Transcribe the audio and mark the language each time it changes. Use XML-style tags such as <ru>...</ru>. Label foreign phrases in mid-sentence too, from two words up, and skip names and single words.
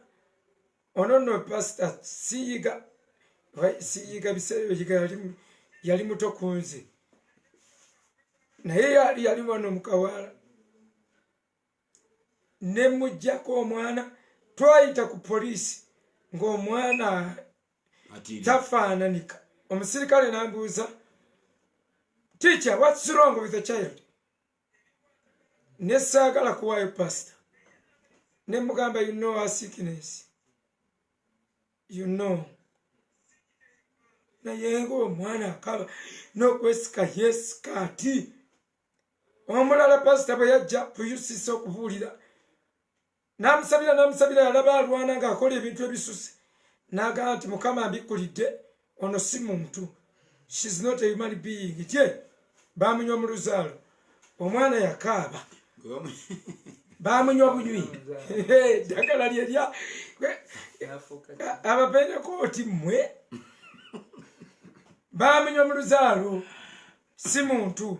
<lg>Ono nno pastor siyiga biseera yiga yali muto ku nze. Naye yali wano mu kawaala. Ne muggyako omwana. Twayita ku poliisi ng'omwana tafaananika. Omusirikale n'ambuuza,</lg> <en>"Teacher, what's wrong with the child?"</en> <lg>Ne saagala kuwaayo pastor. Ne mugamba,</lg> <en>"You know her sickness. You know."</en> <lg>Naye ng'omwana akaba n'okwesika yeesika ati. omulala pasita bwe yajja kuyusisa okubuulira namusabira yalaba alwana ng'akola ebintu ebisuse n'agamba nti mukama mbikkulidde ono si muntu,</lg> <en>she's not a human being.</en> <lg>Je bamunywa mu luzaalo, omwana yakaaba bamunywa bunywi ddagala lyerya abapentekooti mmwe bamunywa mu luzaalo, si muntu.</lg>